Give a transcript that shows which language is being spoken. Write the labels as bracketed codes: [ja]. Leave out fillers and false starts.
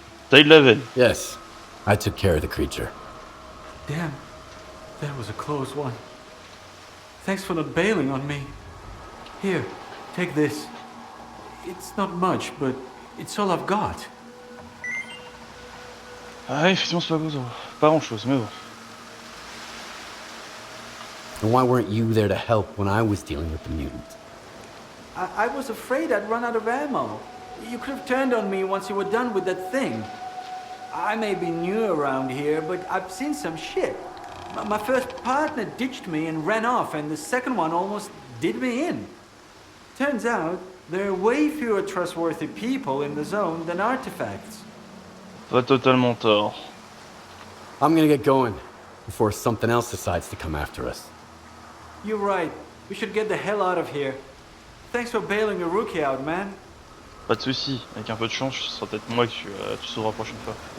[fr] T'as eu de la veine. [en] Yes, I took care of the creature. Damn, that was a close one. Thanks for not bailing on me. Here, Take this. It's not much, but it's all I've got. [fr] Ah, effectivement, c'est pas grand chose, mais bon. [en] And why weren't you there to help when I was dealing with the mutants? I was afraid I'd run out of ammo. You could have turned on me once you were done with that thing. I may be new around here, but I've seen some shit. My first partner ditched me and ran off, and the second one almost did me in. Turns out, there are way fewer trustworthy people in the zone than artifacts. [fr] Pas totalement tort. [en] I'm gonna get going before something else decides to come after us. You're right. We should get the hell out of here. Thanks for bailing a rookie out, man. [fr] Pas de soucis, avec un peu de chance, ce sera peut-être moi que tu sauveras la prochaine fois.